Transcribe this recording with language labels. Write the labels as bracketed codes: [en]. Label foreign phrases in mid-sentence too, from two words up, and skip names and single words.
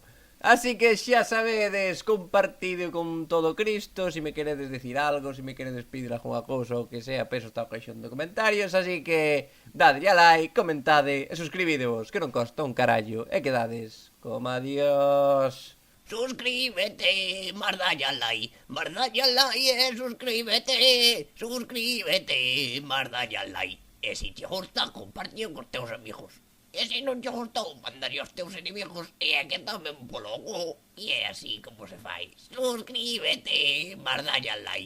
[gl] Así que xa sabedes, compartido con todo Cristo, se me queredes decir algo, se me queredes pedir alguna cousa ou que sea, peso está o caixón de comentarios, así que dadlle a like, comentade e suscribidevos, que non costa un carallo, e quedades como adiós. Suscríbete, mardalle al like, suscríbete, mardalle al like. E se te gusta, compartilo con teus amigos. E se non te gustou, mandaría aos teus inimigos e é que tamén polo cu. E é así como se fai. Suscríbete, mardalle al like.